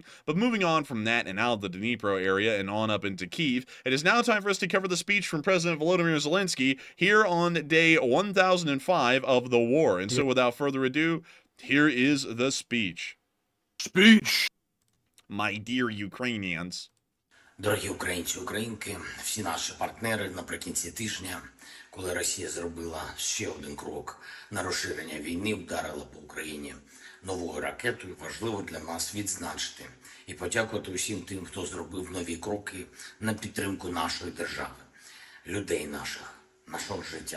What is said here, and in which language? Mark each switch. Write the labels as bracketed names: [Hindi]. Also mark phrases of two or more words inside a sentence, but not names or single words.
[English] But moving on from that and out of the Dnipro area and on up into Kyiv, it is now time for us to cover the speech from President Volodymyr Zelensky here on day 1005 of the war. And so without further ado, here is the speech. Speech! My dear Ukrainians. [Ukrainian] Дорогі українці, українки, всі наші партнери наприкінці тижня, коли Росія зробила ще один крок на розширення війни, вдарила по Україні новою ракетою, важливо для нас відзначити і подякувати усім тим, хто зробив нові кроки на підтримку нашої держави, людей наших, нашого життя.